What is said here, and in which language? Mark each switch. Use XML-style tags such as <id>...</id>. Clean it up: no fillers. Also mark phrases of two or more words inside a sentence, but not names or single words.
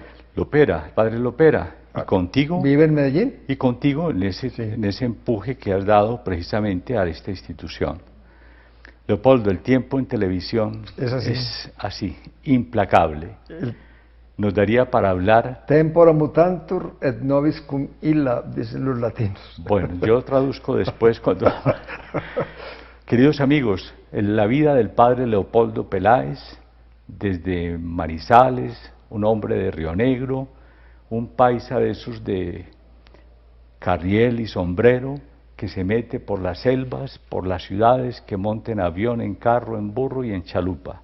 <es>Lopera, el padre Lopera. Y contigo. ¿Vive en Medellín? Y contigo en ese empuje que has dado precisamente a esta institución. Leopoldo, el tiempo en televisión es así, implacable. Nos daría para hablar...</es> <la>Tempora mutantur et nobis cum illa,</la> <es>dicen los latinos. Bueno, yo traduzco después cuando... Queridos amigos, en la vida del padre Leopoldo Peláez, desde Manizales, un hombre de Río Negro, un paisa de esos de carriel y sombrero, que se mete por las selvas, por las ciudades, que monta en avión, en carro, en burro y en chalupa.</es>